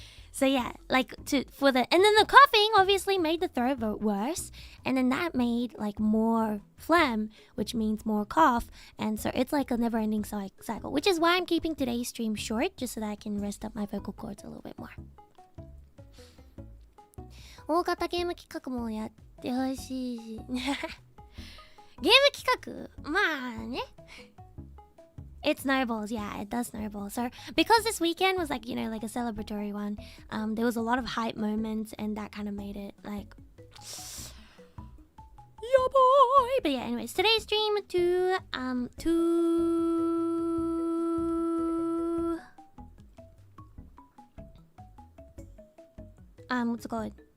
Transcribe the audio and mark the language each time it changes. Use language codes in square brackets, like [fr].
[en] So yeah, like and then the coughing obviously made the throat worse, and then that made like more phlegm, which means more cough, and so it's like a never-ending cycle, which is why I'm keeping today's stream short, just so that I can rest up my vocal cords a little bit more. [ja] 大型ゲーム企画もやってほしいし。ゲーム企画、まあね。 [en] It snowballs, yeah, it does snowball. So because this weekend was like, like a celebratory one, there was a lot of hype moments, and that kind of made it like, yeah boy. But yeah, anyways, today's stream what's it called?